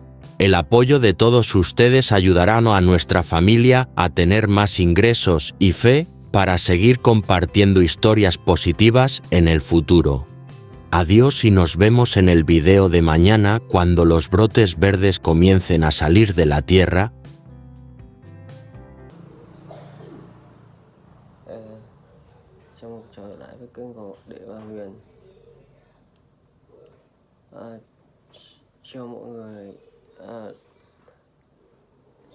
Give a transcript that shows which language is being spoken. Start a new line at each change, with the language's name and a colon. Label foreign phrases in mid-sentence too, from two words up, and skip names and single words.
Spanish: El apoyo de todos ustedes ayudará a nuestra familia a tener más ingresos y fe para seguir compartiendo historias positivas en el futuro. Adiós y nos vemos en el video de mañana cuando los brotes verdes comiencen a salir de la tierra.
Vietnamese: Trong trở lại với kênh của Đệ Ba Huyền. Chào mọi người.